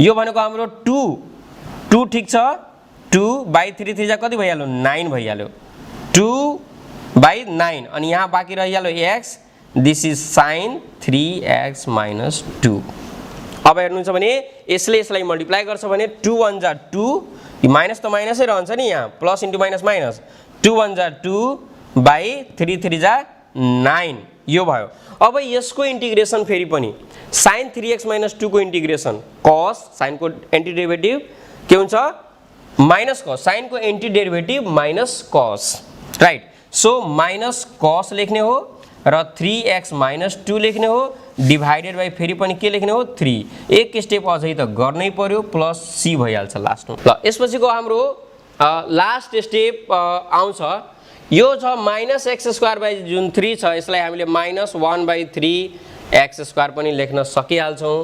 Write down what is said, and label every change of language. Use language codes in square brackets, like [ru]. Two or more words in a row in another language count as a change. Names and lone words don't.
[ne] यो भनेको हाम्रो 2 ठीक छ, 2/3 3 कति भइहाल्यो 9 भइहाल्यो, 2/9 अनि यहाँ बाँकी रहिहाल्यो x, [en] this is sin 3x - 2. [ne] अब हेर्नुहुन्छ भने यसलाई मल्टिप्लाई गर्छ भने 2 1 जा 2, माइनस त माइनसै रहन्छ नि, यहाँ प्लस इन्टु माइनस माइनस, 2 1 जा 2/3 3 जा 9 यो भयो। अब यसको इंटीग्रेशन फेरि पनि sin 3x - 2 को इंटीग्रेशन cos, sin को [en] anti derivative [ne] के हुन्छ माइनस cos, sin को [en] anti derivative [ne] माइनस cos, राइट। सो माइनस cos लेख्ने हो र 3x - 2 लेख्ने हो, [en] divided by [ne] फेरि पनि के लेख्ने हो 3, एक स्टेप अझै त गर्नै पर्यो, [en] plus c [ne] भइहाल्छ लास्टमा। ल यसपछिको हाम्रो लास्ट स्टेप आउँछ, यो छ -x²/3 छ, यसलाई हामीले -1/3 x² पनि लेख्न सकिहाल्छौं।